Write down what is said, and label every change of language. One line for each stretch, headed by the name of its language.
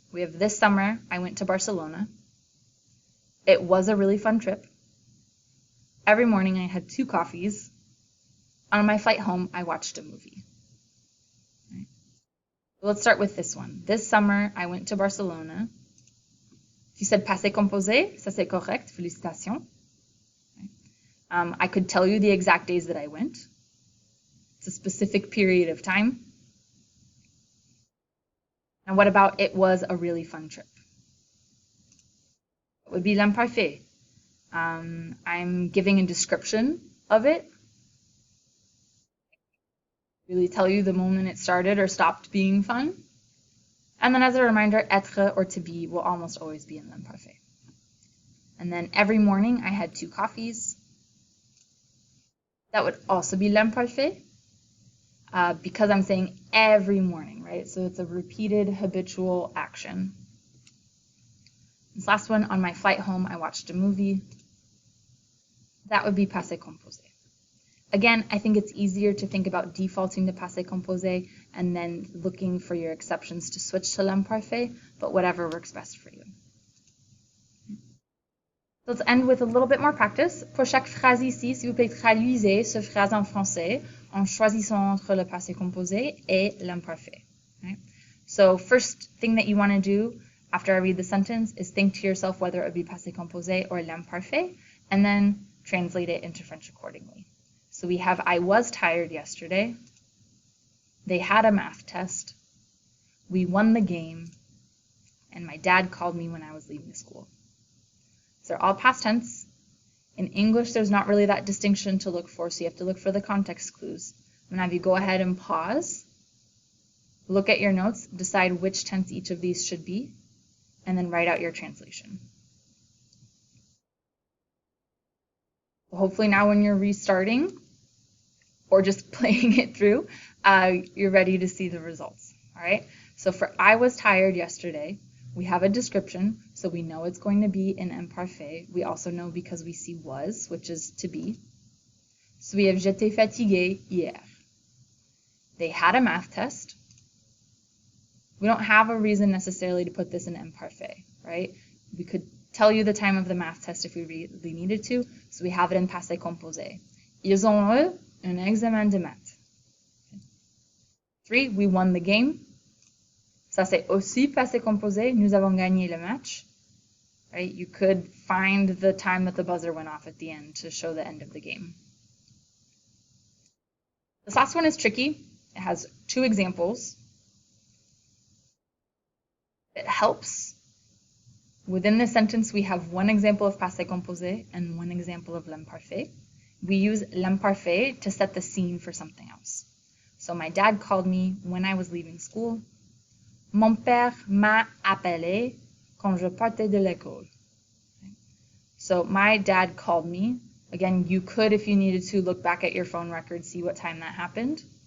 English: We have this summer, I went to Barcelona. It was a really fun trip. Every morning I had 2 coffees. On my flight home, I watched a movie. Right. Let's start with this one. This summer, I went to Barcelona. If you said
French: passé composé, ça c'est correct, félicitations.
English: Right. I could tell you the exact days that I went. It's a specific period of time. And what about it was a really fun trip? It would be l'imparfait. I'm giving a description of it. Really tell you the moment it started or stopped being fun. And then as a reminder, être or to be will almost always be in l'imparfait. And then every morning I had 2 coffees. That would also be l'imparfait because I'm saying every morning, right? So it's a repeated habitual action. This last one, on my flight home, I watched a movie. That would be passé composé. Again, I think it's easier to think about defaulting to passé composé and then looking for your exceptions to switch to l'imparfait, but whatever works best for you. Let's end with a little bit more practice.
French: Pour chaque phrase ici, s'il vous plaît, traduisez ce phrase en français en choisissant entre le passé composé et l'imparfait.
English: Right? So first thing that you want to do after I read the sentence is think to yourself whether it would be passé composé or l'imparfait, and then translate it into French accordingly. So we have, I was tired yesterday. They had a math test. We won the game. And my dad called me when I was leaving school. So they're all past tense. In English, there's not really that distinction to look for, so you have to look for the context clues. I'm going to have you go ahead and pause, look at your notes, decide which tense each of these should be, and then write out your translation. Hopefully now when you're restarting or just playing it through, you're ready to see the results. All right. So for I was tired yesterday, we have a description, so we know it's going to be in imparfait. We also know because we see was, which is to be. So we have
French: j'étais fatigué hier.
English: They had a math test. We don't have a reason necessarily to put this in imparfait, right? We could tell you the time of the math test if we really needed to, so we have it in passé composé.
French: Ils ont eu un examen de maths.
English: 3, we won the game.
French: Ça c'est aussi passé composé. Nous avons gagné le match.
English: Right? You could find the time that the buzzer went off at the end to show the end of the game. This last one is tricky. It has 2 examples. It helps. Within this sentence, we have 1 example of passé composé and 1 example of l'imparfait. We use l'imparfait to set the scene for something else. So my dad called me when I was leaving school.
French: Mon père m'a appelé quand je partais de l'école.
English: So my dad called me. Again, you could, if you needed to, look back at your phone record, see what time that happened.